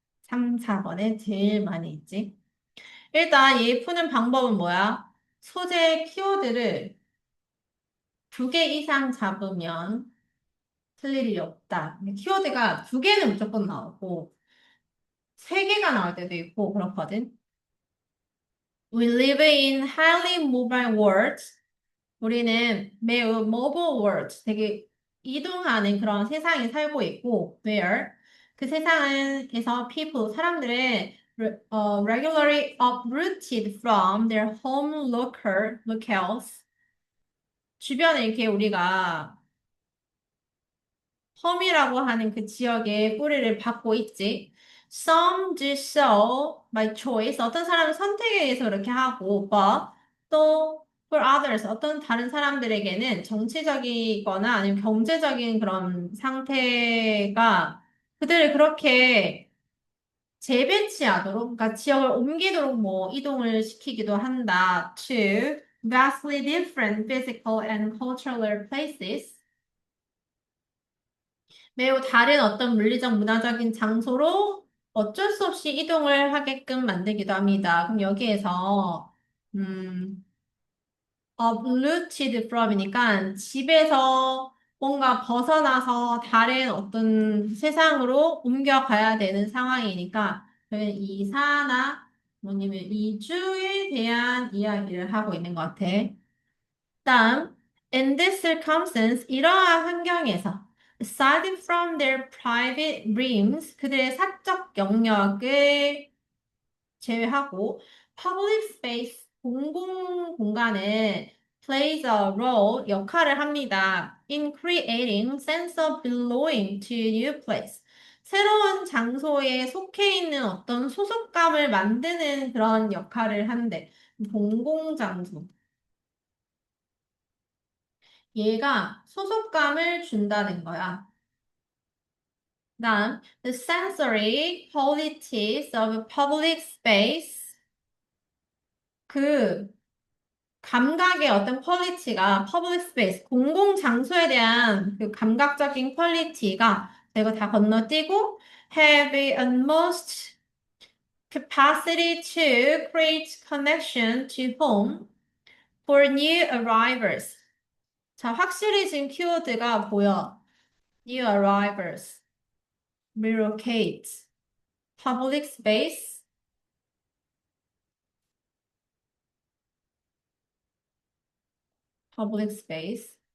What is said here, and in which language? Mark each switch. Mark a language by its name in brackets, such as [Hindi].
[Korean] 3, 4번에 제일 많이 있지. 일단 얘 푸는 방법은 뭐야? 소재 키워드를 2개 이상 잡으면 틀릴 일이 없다. 근데 키워드가 2개는 무조건 나오고, 3개가 나올 때도 있고, 그렇거든. [English] We live in highly mobile world. [Korean] 우리는 매우 [English] mobile world, [Korean] 되게 이동하는 그런 세상에 살고 있고, [English] where [Korean] 그 세상에서 [English] people, [Korean] 사람들은 [English] regularly uprooted from their home locales [Korean] 주변에 이렇게 우리가 험이라고 하는 그 지역에 뿌리를 받고 있지. [English] Some do so by choice. [Korean] 어떤 사람은 선택에 의해서 그렇게 하고, [English] but [Korean] 또 [English] for others. [Korean] 어떤 다른 사람들에게는 정치적이거나 아니면 경제적인 그런 상태가 그들을 그렇게 재배치하도록, 그러니까 지역을 옮기도록 뭐 이동을 시키기도 한다. [English] To vastly different physical and cultural places. [Korean] 매우 다른 어떤 물리적, 문화적인 장소로 어쩔 수 없이 이동을 하게끔 만들기도 합니다. 그럼 여기에서, [English] uprooted from [Korean] 이니까 집에서 뭔가 벗어나서 다른 어떤 세상으로 옮겨가야 되는 상황이니까 저희는 이사나 뭐냐면 이주에 대한 이야기를 하고 있는 것 같아. 다음, [English] in this circumstance, [Korean] 이러한 환경에서, [English] aside from their private realms, [Korean] 그들의 사적 영역을 제외하고, [English] public space, [Korean] 공공 공간은 [English] plays a role, [Korean] 역할을 합니다. [English] in creating sense of belonging to a new place. [Korean] 새로운 장소에 속해 있는 어떤 소속감을 만드는 그런 역할을 한대. 공공장소. 얘가 소속감을 준다는 거야. 다음, [English] the sensory qualities of public space. [Korean] 그 감각의 어떤 퀄리티가 [English] public space, [Korean] 공공장소에 대한 그 감각적인 퀄리티가 이거 다 건너뛰고 [English] have a utmost capacity to create connection to home for new arrivals. [Korean] 자, 확실히 지금 키워드가 보여. [English] New arrivals. relocate, public space, public space.